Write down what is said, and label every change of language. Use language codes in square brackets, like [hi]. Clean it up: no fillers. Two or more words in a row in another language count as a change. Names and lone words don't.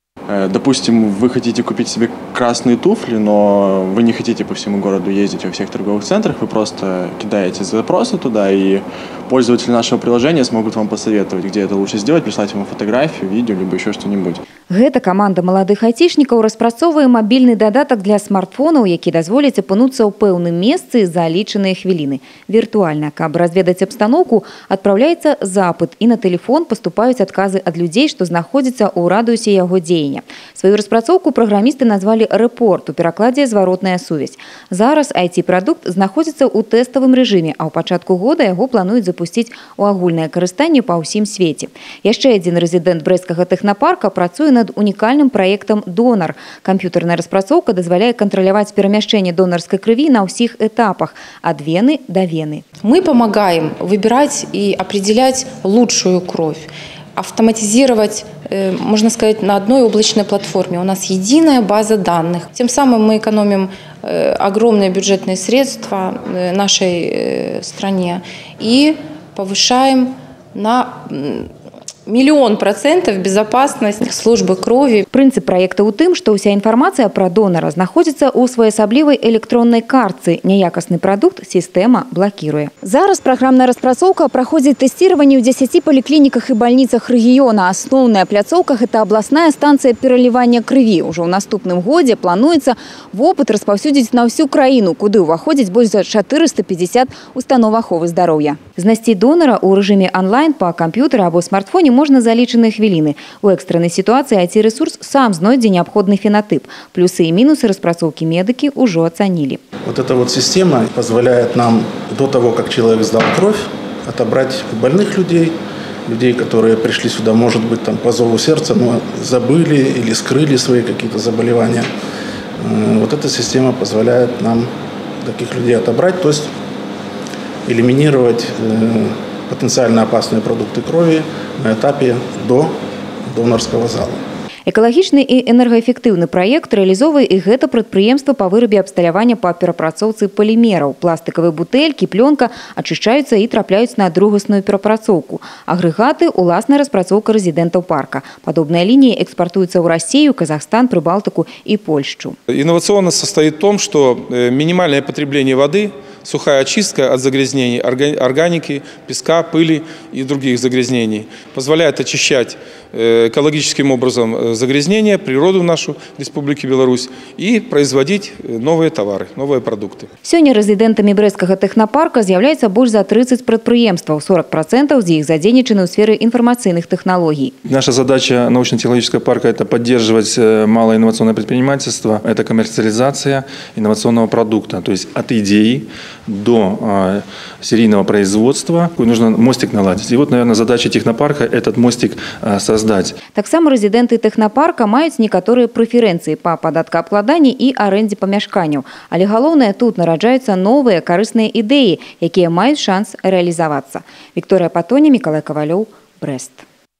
[ru] Допустим, вы хотите купить себе красные туфли, но вы не хотите по всему городу ездить во всех торговых центрах, вы просто кидаете запросы туда, и пользователи нашего приложения смогут вам посоветовать, где это лучше сделать, прислать вам фотографию, видео, либо еще что-нибудь. [be] Гэта каманда маладых айцішнікаў распрацоўвае мабільны дадатак для смартфонаў, які дазволіць апынуцца ў пэўным месцы за лічаныя хвіліны. Віртуальна, каб разведаць абстаноўку, адпраўляецца запыт, і на тэлефон паступаюць адказы ад людзей, што знаходзяцца ў радыусе яго дзеяння. Сваю распрацоўку праграмісты назвалі «Рэпорт», у перакладзе «Зваротная сувязь». Зараз IT-прадукт знаходзіцца ў тэставым рэжыме, а ў пачатку года яго плануюць запусціць у агульнае карыстанне па ўсім свеце. Яшчэ адзін рэзідэнт брэсцкага тэхнапарка працуе над унікальным праектам «Донар». Камп'ютарная распрацоўка дазваляе кантраляваць перамяшчэнне донарскай крыві на ўсіх этапах ад вены до вены. [ru] Мы помогаем выбирать и определять лучшую кровь, автоматизировать, можно сказать, на одной облачной платформе. У нас единая база данных. Тем самым мы экономим огромные бюджетные средства нашей стране и повышаем на 100% безопасность службы крови. [be] Прынцып праекта ў тым, што ўся інфармацыя пра донара знаходзіцца ў своеасаблівай электроннай картцы. Няякасны прадукт сістэма блакіруе. Зараз праграмная распрацоўка праходзіць тэсціраванне ў 10 паліклініках і бальніцах рэгіёна. Асноўная пляцоўка – гэта абласная станцыя пералівання крыві. Ужо ў наступным годзе плануецца вопыт распаўсюдзіць на ўсю краіну, куды ўваходзіць больш за 450 устаноў аховы здароўя. Знайсці донара ў рэжыме онлайн па камп'ютары або смартфоне можна за лічаныя хвіліны. У экстрэннай сітуацыі IT-рэсурс сам знойдзе неабходны фенотип. [ru] Плюсы и минусы распрацоўкі медики уже оценили. Вот эта вот система позволяет нам до того, как человек сдал кровь, отобрать больных людей, которые пришли сюда, может быть, там по зову сердца, но забыли или скрыли свои какие-то заболевания. Вот эта система позволяет нам таких людей отобрать, то есть элиминировать потенциально опасные продукты крови на этапе до донорского зала. [be] Экалагічны і энергаэфектыўны праект рэалізоўвае і гэта прадпрыемства па вырабе абсталявання па перапрацоўцы палімераў. Пластыкавыя бутэлькі, плёнка ачышчаюцца і трапляюць на другасную перапрацоўку. Агрэгаты – уласная распрацоўка рэзідэнтаў парка. Падобная лінія экспартуецца ў Россию, Казахстан, Прибалтику и Польшу. [ru] Инновационность состоит в том, что минимальное потребление воды, сухая очистка от загрязнений органики, песка, пыли и других загрязнений позволяет очищать экологическим образом загрязнения, природу нашу Республики Беларусь и производить новые товары, новые продукты. [be] Сёння рэзідэнтамі брэсцкага тэхнапарка з'яўляецца больш за 30 прадпрыемстваў, 40% з іх задзейнічаны ў сферы [ru] информационных технологий. Наша задача научно-технологического парка – это поддерживать малое инновационное предпринимательство, это коммерциализация инновационного продукта, то есть от идеи до серийного производства. Нужно мостик наладить. И вот, наверное, задача технопарка – этот мостик создать. [be] Таксама рэзідэнты тэхнапарка маюць некаторыя прэферэнцыі па падаткаабкладанні і арэндзе памяшканняў. Але галоўнае, тут нараджаюцца новыя карысныя ідэі, якія маюць шанс рэалізавацца. Вікторыя Патоня, Мікалай Кавалёў, Брэст.